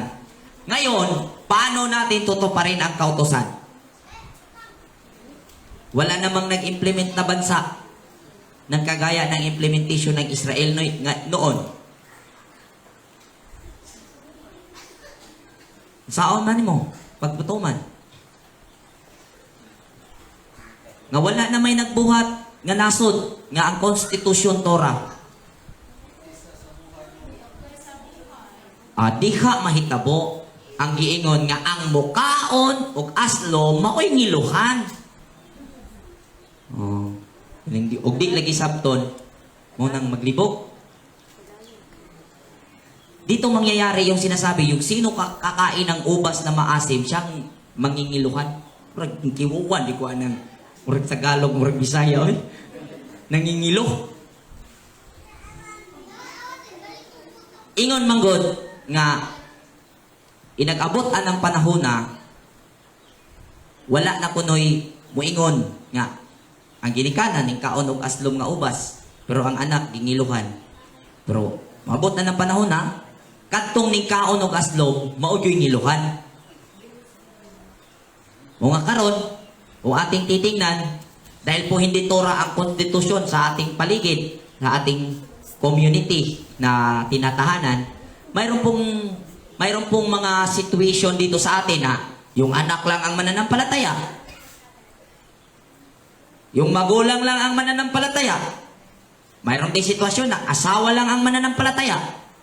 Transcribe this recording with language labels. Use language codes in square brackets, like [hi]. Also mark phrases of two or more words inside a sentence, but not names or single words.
[tl] Ngayon, paano natin tutuparin ang kautusan? Wala namang nag-implement na bansa ng kagaya ng implementation ng Israel noon. [ceb] Saan man mo? Pagputuman. Nga wala na may nagbuhat nga nasod nga ang Konstitusyon Torah. Diha mahitabo ang giingon nga ang mukaon ug aslo maoy ngiluhan. Og di lagi sabton mo nang maglibog. [tl] Dito mangyayari yung sinasabi, yung sino kakain ng ubas na maasim, siyang mangingiluhan. [ceb] Murag kiwuwan, di ko anang murag Tagalog, murag Bisaya, nangingilo. Ingon manggod nga inag-abot anang panahon na wala na kunoy muingon nga ang ginikanan ning kaon og aslom nga ubas, pero ang anak gingiluhan. Pero maabot na ng panahon na kadtong ning kaon og aslom mao gyoy ngiluhan. [tl] Mga karon o ating titingnan, dahil po hindi Torah ang konstitusyon sa ating paligid, sa ating community na tinatahanan, mayroon pong mga situation dito sa atin na yung anak lang ang mananampalataya, yung magulang lang ang mananampalataya, mayroon din sitwasyon na asawa lang ang mananampalataya.